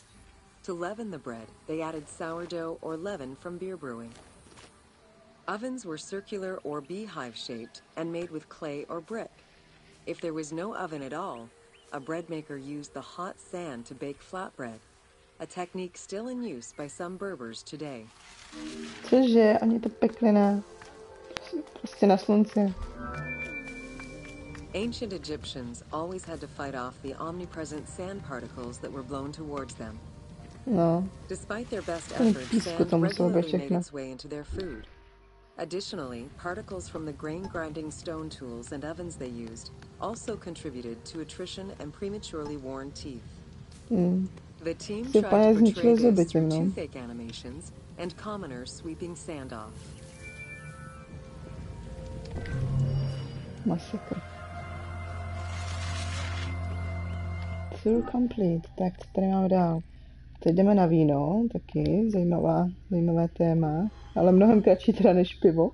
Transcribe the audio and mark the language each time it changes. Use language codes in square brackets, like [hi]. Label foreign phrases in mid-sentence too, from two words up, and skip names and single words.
[en] To leaven the bread, they added sourdough or leaven from beer brewing. Ovens were circular or beehive-shaped and made with clay or brick. If there was no oven at all, a bread maker used the hot sand to bake flatbread, a technique still in use by some Berbers today. [cs] Cože, oni to pekli na... prostě na slunci. [en] Ancient Egyptians always had to fight off the omnipresent sand particles that were blown towards them. [cs] No. [en] Despite their best [cs] Ten [en] efforts, [cs] písku to [en] sand [cs] muselo být [en] regularly made [cs] všechno. [en] its way into their food. Additionally, particles from the grain-grinding stone tools and ovens they used also contributed to attrition and prematurely worn teeth. The team [cs] Si [en] tried [cs] úplně [en] to portray [cs] zničili zuby [en] this [cs] tím, [en] through [cs] no. [en] toothache animations and commoners sweeping sand off. [cs] Masakr. [en] Tour complete. [cs] Tak, co tady máme dál? Teď jdeme na víno, taky zajímavé téma, ale mnohem kratší teda než pivo.